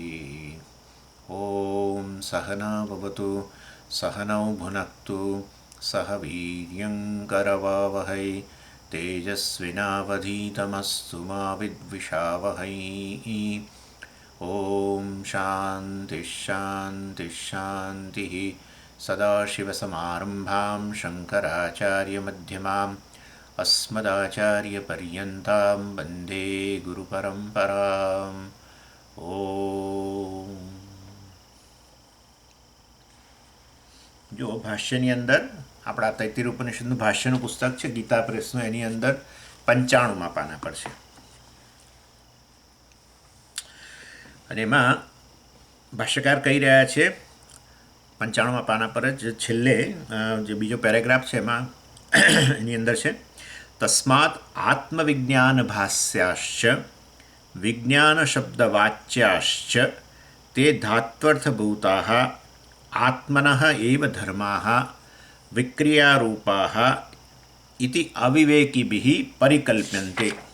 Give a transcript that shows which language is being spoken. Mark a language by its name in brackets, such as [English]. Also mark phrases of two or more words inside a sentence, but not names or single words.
[Sanskrit] ॐ सहना भवतु सहनौ भुनक्तु सह वीर्यङ्करवावहै तेजस्विनावधीतमस्तु मा विद्विषावहै ॐ शान्तिः शान्तिः शान्तिः सदाशिवसमारम्भां शङ्कराचार्यमध्यमाम् अस्मदाचार्यपर्यन्तां वन्दे गुरुपरम्पराम् ॐ [Gujarati] जो भाष्यની અંદર આપણા તૈત્તિરીય ઉપનિષદનું ભાષ્યનું પુસ્તક છે ગીતા પ્રેસનું, એની અંદર 95મા પાના પર છે અને એમાં ભાષ્યકાર કહી રહ્યા છે 95મા પાના પર જ છેલ્લે જે બીજો પેરેગ્રાફ છે એમાં એની અંદર છે [Sanskrit] તસ્માત આત્મવિજ્ઞાન ભાષ્યાશ્ચ વિજ્ઞાન શબ્દવાચ્યાશ્ચ તે ધાત્વર્થભૂતાઃ આત્મનઃ એવ ધર્માઃ વિક્રિયારૂપાઃ ઇતિ અવિવેકિભિઃ પરિકલ્પ્યન્તે.